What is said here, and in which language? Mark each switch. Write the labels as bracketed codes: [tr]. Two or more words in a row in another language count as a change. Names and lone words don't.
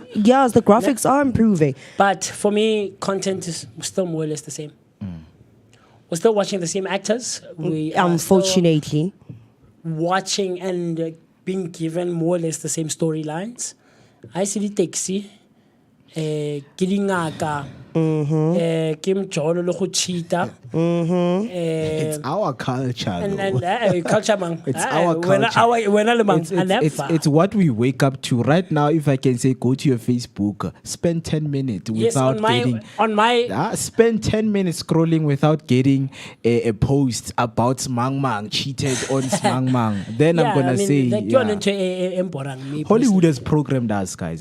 [en] Yes, the graphics are improving. But for me, content is still more or less the same. We're still watching the same actors. We unfortunately watching and being given more or less the same storylines. I see the taxi. [nso] ke dingaka ke mjolo le go cheata [en] It's our culture. and though. culture man It's our culture. [nso] wena le mang [en] It's what we wake up to right now. If I can say, go to your Facebook, spend 10 minutes yes without on my getting. Spend 10 minutes scrolling without getting a post about Smang Mang cheated on Smang Mang. Then I'm gonna say, Hollywood has programmed us, guys.